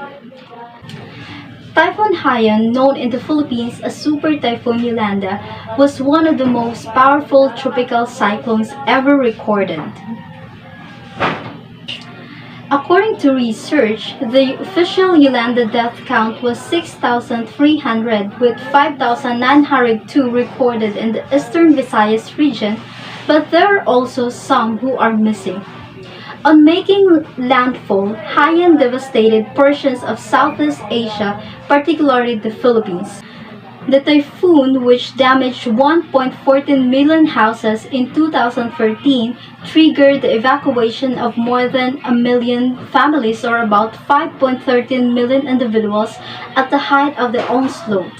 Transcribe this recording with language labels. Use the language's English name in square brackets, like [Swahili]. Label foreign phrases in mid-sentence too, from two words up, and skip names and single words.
[English] Typhoon Haiyan, known in the Philippines as Super Typhoon Yolanda, was one of the most powerful tropical cyclones ever recorded. According to research, the official Yolanda death count was 6,300 with 5,902 recorded in the eastern Visayas region, but there are also some who are missing. On making landfall, Haiyan devastated portions of Southeast Asia, particularly the Philippines. The typhoon, which damaged 1.14 million houses in 2013, triggered the evacuation of more than 1 million families, or about 5.13 million individuals, at the height of the onslaught.